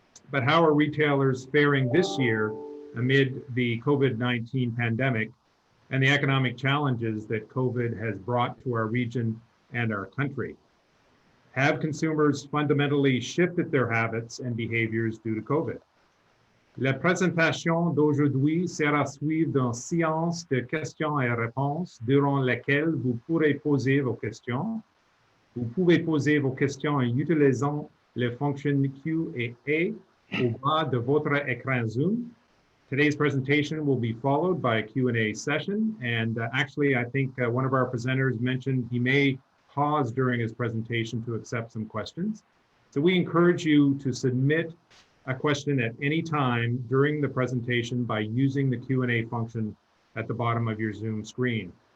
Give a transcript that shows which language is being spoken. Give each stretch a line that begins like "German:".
English: But how are retailers faring this year amid the COVID-19 pandemic and the economic challenges that COVID has brought to our region and our country? Have consumers fundamentally shifted their habits and behaviors due to COVID?
French: La présentation d'aujourd'hui sera suivie d'une séance de questions et réponses durant laquelle vous pourrez poser vos questions. Vous pouvez poser vos questions en utilisant les fonctions Q&A au bas de votre écran Zoom.
English: Today's presentation will be followed by a Q&A session. And actually, I think one of our presenters mentioned he may pause during his presentation to accept some questions. So we encourage you to submit a question at any time during the presentation by using the Q&A function at the bottom of your Zoom screen.